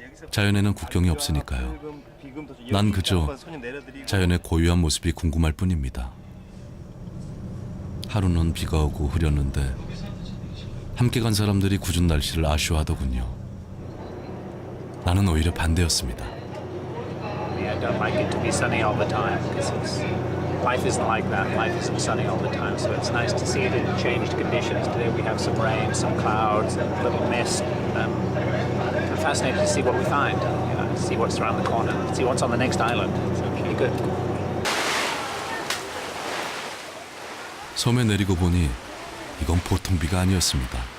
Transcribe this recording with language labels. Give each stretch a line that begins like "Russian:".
Korean: 자연에는 국경이 없으니까요. 난 그저 자연의 고유한 모습이 궁금할 뿐입니다. 하루는 비가 오고 흐렸는데 함께 간 사람들이 궂은 날씨를 아쉬워하더군요. 나는 오히려 반대였습니다.
English: I don't like it to be sunny all the time because life isn't like that. Life isn't sunny all the time, so it's nice to see it in changed conditions. Today we have some rain, some clouds, a little mist. I'm fascinated to see what we find, see what's around the corner, see what's on the next island. It's really good.
Korean: 섬에 내리고 보니 이건 보통 비가 아니었습니다.